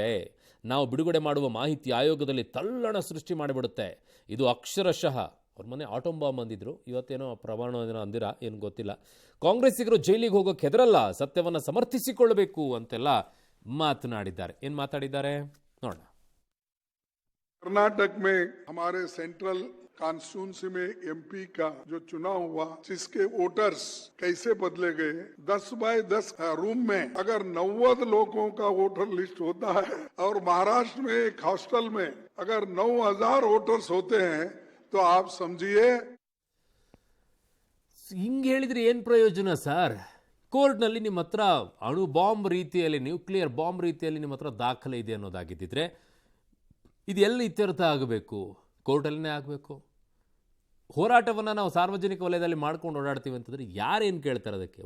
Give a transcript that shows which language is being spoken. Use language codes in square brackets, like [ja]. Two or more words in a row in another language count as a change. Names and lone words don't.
[kn] ನಾವು ಬಿಡುಗಡೆ ಮಾಡುವ ಮಾಹಿತಿ ಆಯೋಗದಲ್ಲಿ ತಲ್ಲಣ ಸೃಷ್ಟಿ ಮಾಡಿಬಿಡುತ್ತೆ. ಇದು ಅಕ್ಷರಶಃ ಅವ್ರ ಮನೆ [en] atom bomb [kn] ಅಂದಿದ್ರು, ಇವತ್ತೇನೋ ಪ್ರಮಾಣ ಏನೋ ಅಂದಿರ, ಏನು ಗೊತ್ತಿಲ್ಲ. ಕಾಂಗ್ರೆಸ್ಸಿಗರು ಜೈಲಿಗೆ ಹೋಗೋಕೆ ಹೆದರಲ್ಲ, ಸತ್ಯವನ್ನು ಸಮರ್ಥಿಸಿಕೊಳ್ಳಬೇಕು ಅಂತೆಲ್ಲ ಮಾತನಾಡಿದ್ದಾರೆ. ಏನು ಮಾತಾಡಿದ್ದಾರೆ ನೋಡೋಣ. [hi] कर्नाटक में हमारे [en] central constituency [hi] में एमपी का जो चुनाव हुआ, जिसके वोटर्स कैसे बदले गए, 10 [en] by 10 room [hi] में अगर 90 लोगों का [en] voter list [hi] होता है और महाराष्ट्र में एक हॉस्टल में अगर 9,000 वोटर्स होते हैं तो आप समझिए. [kn] ಹಿಂಗೆ ಹೇಳಿದ್ರೆ ಏನು ಪ್ರಯೋಜನ ಸರ್? ಕೋರ್ಟ್ನಲ್ಲಿ ನಿಮ್ಮ ಹತ್ರ ಅಣು ಬಾಂಬ್ ರೀತಿಯಲ್ಲಿ, [en] nuclear bomb [kn] ರೀತಿಯಲ್ಲಿ ನಿಮ್ಮ ಹತ್ರ ದಾಖಲೆ ಇದೆ ಅನ್ನೋದಾಗಿದ್ದಿದ್ರೆ ಇದು ಎಲ್ಲಿ ಇತ್ಯರ್ಥ ಆಗಬೇಕು? ಕೋರ್ಟಲ್ಲೇ ಆಗಬೇಕು. ಹೋರಾಟವನ್ನು ನಾವು ಸಾರ್ವಜನಿಕ ವಲಯದಲ್ಲಿ ಮಾಡ್ಕೊಂಡು ಓಡಾಡ್ತೀವಿ ಅಂತಂದರೆ ಯಾರೇನು ಕೇಳ್ತಾರೆ ಅದಕ್ಕೆ?